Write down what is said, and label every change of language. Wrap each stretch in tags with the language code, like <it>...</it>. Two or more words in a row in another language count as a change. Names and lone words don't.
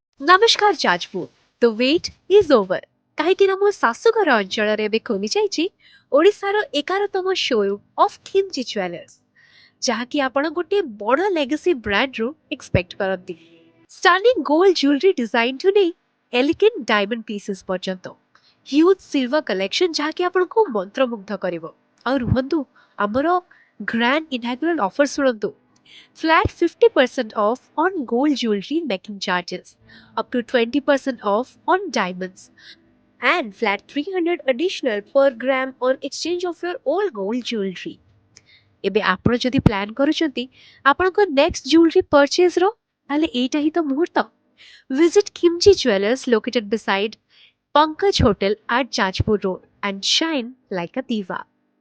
<or>ନମସ୍କାର ଯାଜପୁର।</or> <en>The wait is over।</en> <or>କାହିଁକି ନା ମୋ ଶାଶୁଘର ଅଞ୍ଚଳରେ ଏବେ ଖୋଲି ଯାଇଛି ଓଡ଼ିଶାର 11ତମ</or> <en>showroom of</en> <or>ଖିମଜି ଜୁଏଲର୍ସ, ଯାହାକି ଆପଣ ଗୋଟିଏ ବଡ଼</or> <en>legacy brand</en> <or>ଏକ୍ସପେକ୍ଟ କରନ୍ତି।</or> <en>stunning gold jewellery design</en> <or>ନେଇ</or> <en>elegant diamond pieces</en> <or>ପର୍ଯ୍ୟନ୍ତ</or> <en>huge silver collection</en> <or>ଯାହାକି ଆପଣଙ୍କୁ ମନ୍ତ୍ରମୁଗ୍ଧ କରିବ। ଆଉ ରୁହନ୍ତୁ, ଆମର</or> <en>grand inaugural offer</en> <or>ଶୁଣନ୍ତୁ।</or> <en>Flat 50% off on gold jewelry making charges, up to 20% off on diamonds, and flat 300 additional per gram on exchange of your old gold jewelry.</en> <or>ଏବେ ଆପଣ ଯଦି ପ୍ଲାନ୍ କରୁଛନ୍ତି ଆପଣଙ୍କ</or> <en>next jewellery purchase,</en> <or>ତାହେଲେ ଏଇଟା ହିଁ ତ ମୁହୂର୍ତ୍ତ।</or> <en>Visit Kimchi Jewelers located beside Pankaj Hotel at Jajpur Road and shine like a diva.</en>